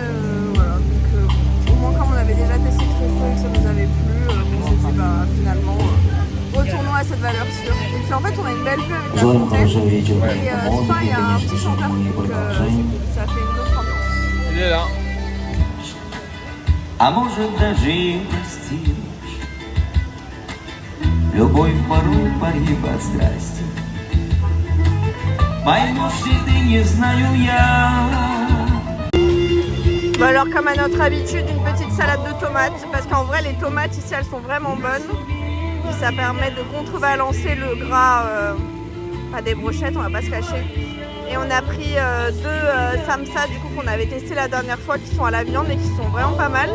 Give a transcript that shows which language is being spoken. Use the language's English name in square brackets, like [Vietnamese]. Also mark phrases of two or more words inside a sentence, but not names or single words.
[French] Voilà. Donc, au moins, comme on avait déjà testé très fort et que ça nous avait plu, on s'est dit bah, finalement, retournons à cette valeur sûre. Et puis en fait, on a une belle vue avec la fontaine. Et ce soir, il y a un petit chanteur, donc ça fait une autre ambiance. Il est là. [Russian] А может даже и простишь любовь порой погиб от страсти. Поймешь ли ты, не знаю я. [French] Bon alors comme à notre habitude, une petite salade de tomates, parce qu'en vrai les tomates ici elles sont vraiment bonnes. Et ça permet de contrebalancer le gras, pas des brochettes, on va pas se cacher. Et on a pris deux samsa du coup qu'on avait testé la dernière fois qui sont à la viande et qui sont vraiment pas mal.